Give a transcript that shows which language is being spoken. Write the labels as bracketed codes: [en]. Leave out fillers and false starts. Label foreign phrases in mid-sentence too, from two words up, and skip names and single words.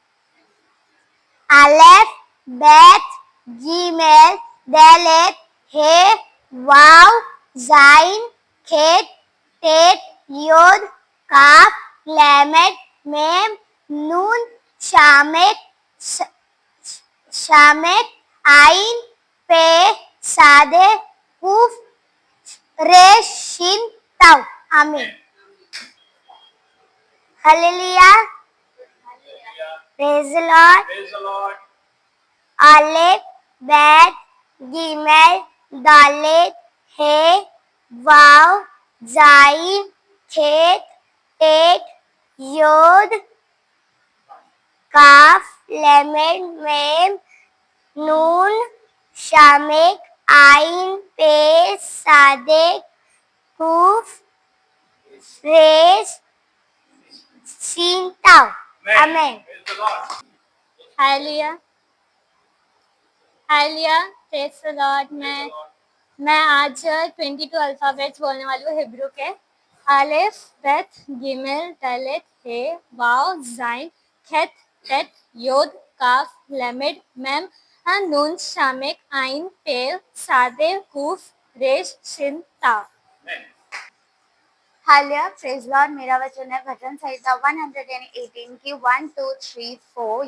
[he] אלף, בית, גימל, דלת, הא, וו, זין, חית, טית, יוד, כף, למד, מם, נון, סמך, עין, פא, צדי, קוף, ריש, שין, תו. [hi] आमीन। हालेलुया, [en] praise the Lord. Praise the Lord. [he] אלף, בית, גימל, דלת, הא, וו, זין, חית, טית, יוד, כף, למד, מם, נון, סמך, עין, פא, צדי, קוף, ריש, שין, תו. [en] Amen. Praise the Lord. [hi] हालेलुया, हालेलुया, [en] praise the Lord. [hi] मैं आज 22 अल्फाबेट्स बोलने वाली हूँ हिब्रू के। [he] אלף, בית, גימל, דלת, הא, וו, זין, חית, טית, יוד, כף, למד, מם, נון, סמך, עין, פא, צדי, קוף, ריש, שין, תו. [hi] हालेलुया, [en] praise Lord. [hi] मेरा वचन है भजन संहिता 118 की 1, 2, 3, 4।